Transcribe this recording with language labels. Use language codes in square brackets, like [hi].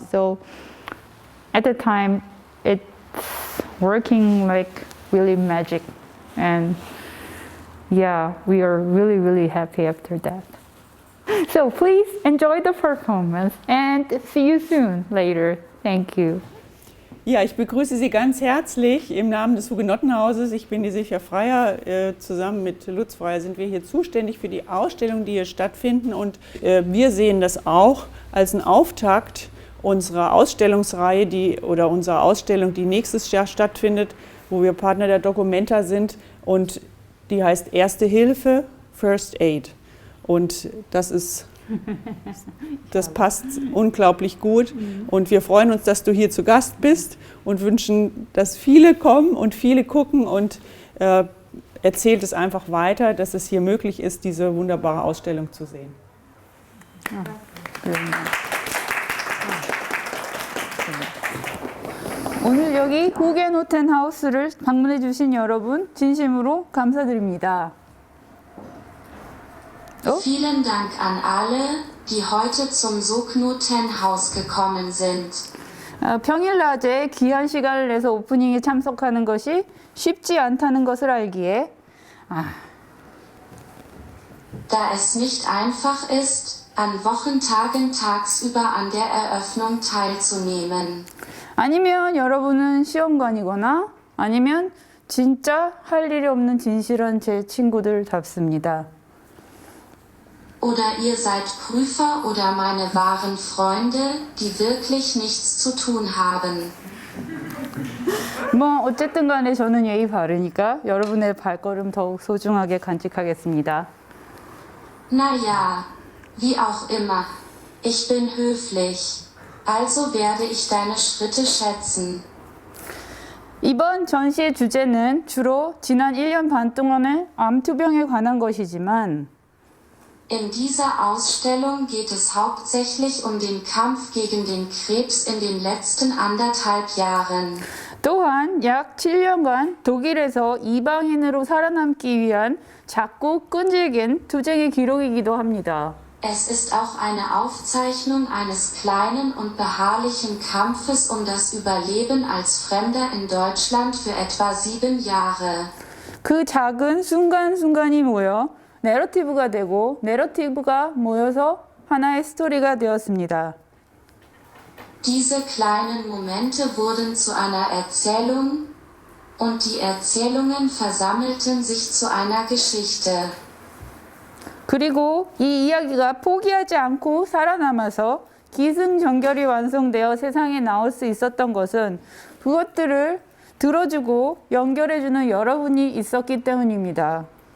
[en] So at the time, it's working like really magic, and we are really, really happy after that. So please enjoy the performance and see you soon later. Thank you. [de] Ja, ich begrüße Sie ganz herzlich im Namen des Hugenottenhauses. Ich bin die Silvia Freyer. Zusammen mit Lutz Freyer sind wir hier zuständig für die Ausstellungen, die hier stattfinden. Und wir sehen das auch als einen Auftakt unserer Ausstellungsreihe, unserer Ausstellung, die nächstes Jahr stattfindet, wo wir Partner der Documenta sind. Und die heißt Erste Hilfe, [en] First Aid. [de] Und das passt unglaublich gut. Und wir freuen uns, dass du hier zu Gast bist und wünschen, dass viele kommen und viele gucken, und erzählt es einfach weiter, dass es hier möglich ist, diese wunderbare Ausstellung zu sehen. [ko] 오늘 여기 후겐호텐하우스를 방문해 주신 여러분 진심으로 감사드립니다. [de] Vielen Dank an alle, die heute zum Hugenottenhaus gekommen sind. [ko] 평일 낮에 귀한 시간을 내서 오프닝에 참석하는 것이 쉽지 않다는 것을 알기에 [de] Da es nicht einfach ist, an Wochentagen tagsüber an der Eröffnung teilzunehmen. [ko] 아니면 여러분은 시험관이거나 아니면 진짜 할 일이 없는 진실한 제 친구들답습니다. [de] Oder ihr seid Prüfer oder meine wahren Freunde, die wirklich nichts zu tun haben. [ko] 뭐 어쨌든 간에 저는 예의 바르니까 여러분의 발걸음 더욱 소중하게 간직하겠습니다. [de] Naja, wie auch immer. Ich bin höflich. Also werde ich deine Schritte schätzen. [ko] 이번 전시의 주제는 주로 지난 1년 반 동안의 암투병에 관한 것이지만 [de] In dieser Ausstellung geht es hauptsächlich um den Kampf gegen den Krebs in den letzten 1,5 Jahren. [ko] 또한 약 7년간 독일에서 이방인으로 살아남기 위한 작고 끈질긴 투쟁의 기록이기도 합니다. [de] Es ist auch eine Aufzeichnung eines kleinen und beharrlichen Kampfes um das Überleben als Fremder in Deutschland für etwa 7 Jahre. [ko] 그 작은 순간순간이 모여 내러티브가 되고 내러티브가 모여서 하나의 스토리가 되었습니다. [de] Diese kleinen Momente wurden zu einer Erzählung und die Erzählungen versammelten sich zu einer Geschichte. [ko] 그리고 이 이야기가 포기하지 않고 살아남아서 기승전결이 완성되어 세상에 나올 수 있었던 것은 그것들을 들어주고 연결해주는 여러분이 있었기 때문입니다.